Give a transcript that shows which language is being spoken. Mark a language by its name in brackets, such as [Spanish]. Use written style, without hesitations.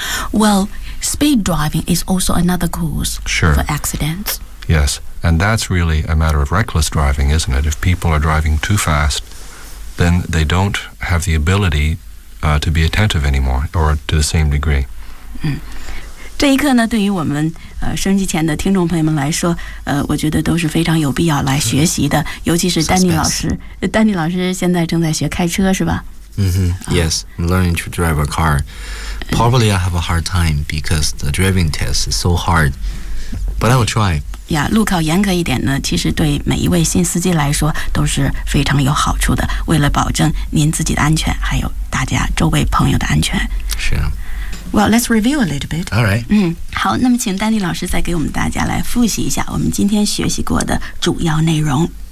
[English] Well, speed driving is also another cause、 sure. for accidents. Yes, and that's really a matter of reckless driving, isn't it? If people are driving too fast, then they don't have the ability、to be attentive anymore, or to the same degree.、 [Chinese] 嗯、这一刻呢，对于我们、收音机前的听众朋友们来说、我觉得都是非常有必要来学习的、 mm-hmm. 尤其是丹尼老师、 [English] Suspense. [Chinese] 丹尼老师现在正在学开车是吧、 [English] mm-hmm. Yes, I'm learning to drive a car. Probably I have a hard time because the driving test is so hard, but I will try. [Chinese] Yeah, 路考严格一点呢，其实对每一位新司机来说都是非常有好处的，为了保证您自己的安全，还有大家周围朋友的安全。是啊。 [English] Well, let's review a little bit. All right. [Chinese] 嗯，好，那么请丹尼老师再给我们大家来复习一下我们今天学习过的主要内容。